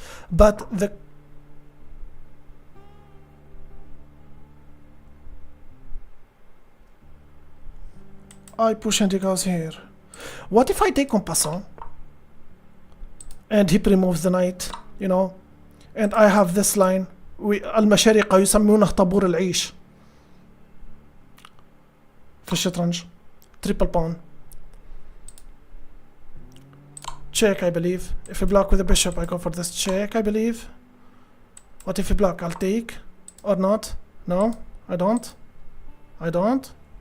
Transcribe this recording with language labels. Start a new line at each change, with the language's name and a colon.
English: But the I push and he goes here. What if I take en passant and he removes the knight, you know, and I have this line.
Arabic: المشارقة يسمونه طابور العيش في الشطرنج.
English: Triple pawn. Check, I believe. If you block with a bishop, I go for this check, I believe. What if you block? I'll take. Or not? No, I don't. I don't.